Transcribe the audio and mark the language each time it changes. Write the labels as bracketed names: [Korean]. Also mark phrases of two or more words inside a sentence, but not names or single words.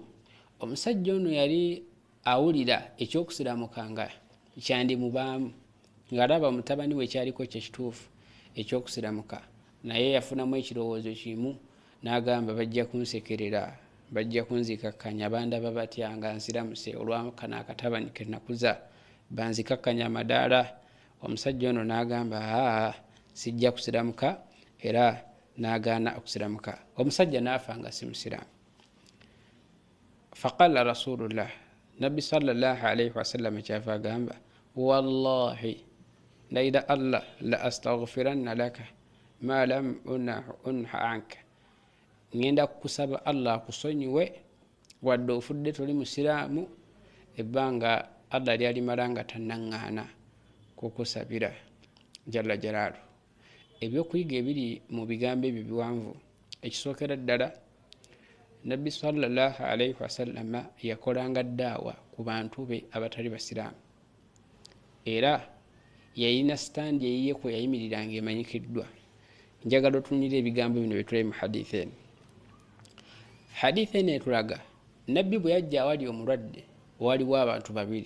[Ganda] Omusajja ono yali awulira ekyokusiramukanga kyandimubaamu ng'alaba mutabani we kyaliko kyekituufu ekyokusiramuka, naye yafunamu ekirowoozo kimu n'agamba bajja kunsekerera, bajja kunzikakkanya, bandaba batya nga nsiramuse olwakano akatabani ke nakuza banzikakkanya amadaala. Omusajja ono n'agamba sijja kusiramuka, era n'agaana okusiramuka. Omusajja n'afa nga si musiraamu. [Arabic] فقال رسول الله, nabbi صلى الله عليه وسلم [Ganda] kyava agamba wallahi ndayira allah [Arabic] لأستغفرن لك ما لم أنه عنك, [Ganda] ngenda kukusaba allah akusonyiwe wadde ofudde toli musiraamu ebbanga allah lyalimala nga tannaŋŋaana kukusabira [Arabic] جل جلاله. [Ganda] Ebyokuyiga ebiri mu bigambo ebyo biwanvu. Ekisookera ddala, nabbi [Arabic] صلى الله عليه وسلم [Ganda] yakolanga ddaawa ku bantu be abatali basiraamu, era yayina sitandi eyiye kwe yayimiriranga emanyikiddwa. Njagala otunuulira ebigambo bino byetuli mu hadithi eno. Hadithi eno etulaga nabbi bwe yajja awali omulwadde waliwo abantu babiri.